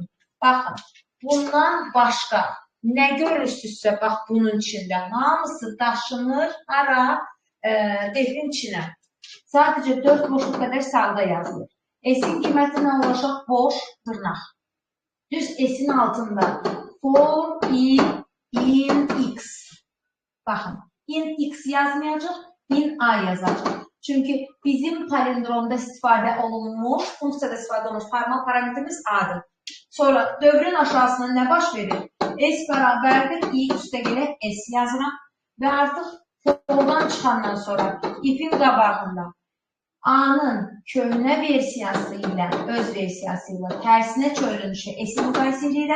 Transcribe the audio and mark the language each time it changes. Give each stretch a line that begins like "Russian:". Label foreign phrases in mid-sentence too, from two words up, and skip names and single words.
Azerbaijani: Baxın, bundan başqa nə görürsünüzsə, bax bunun içində hamısı daşınır ara defin içinə. Sadəcə 4 boşluq qədər sağda yazılır. S-in qiyməti nə olacaq? Boş dırnaq. Düz S-in altında
English: for in x.
Azerbaijani: Baxın,
English: in x
Azerbaijani: yazmayacaq,
English: in a
Azerbaijani: yazacaq. Çünki bizim palindromda istifadə olunmuş, funksiyada istifadə olunmuş formal parametrimiz a-dır. Sonra dövrün aşağısında nə baş verir? S bərabərdir, i üstə gələk S yazıram və artıq fordan çıxandan sonra ifin qabağında A-nın köhnə versiyası ilə öz versiyası ilə tərsinə çölünüşü S-i müqayisə edirəm.